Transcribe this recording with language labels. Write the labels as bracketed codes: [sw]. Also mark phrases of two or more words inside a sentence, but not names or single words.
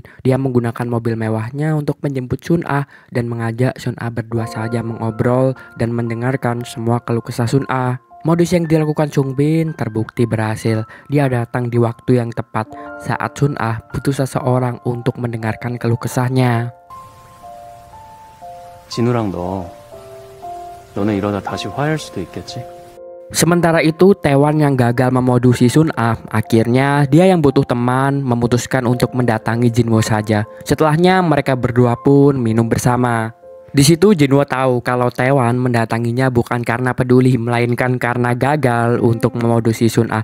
[id] Dia menggunakan mobil mewahnya untuk menjemput Sun-ah dan mengajak Sun-ah berdua saja mengobrol dan mendengarkan semua keluh kesah Sun-ah. Modus yang dilakukan Sungbin terbukti berhasil. Dia datang di waktu yang tepat saat Sun-ah butuh seseorang untuk mendengarkan keluh kesahnya. [ko] 진우랑 너는 이러다 다시 화해할 수도 있겠지? [id] Sementara itu, Taewon yang gagal memodusi Sun-ah, akhirnya dia yang butuh teman memutuskan untuk mendatangi Jinwoo saja. Setelahnya mereka berdua pun minum bersama. Di situ Jinwoo tahu kalau Taewon mendatanginya bukan karena peduli, melainkan karena gagal untuk memodusi Sun-ah.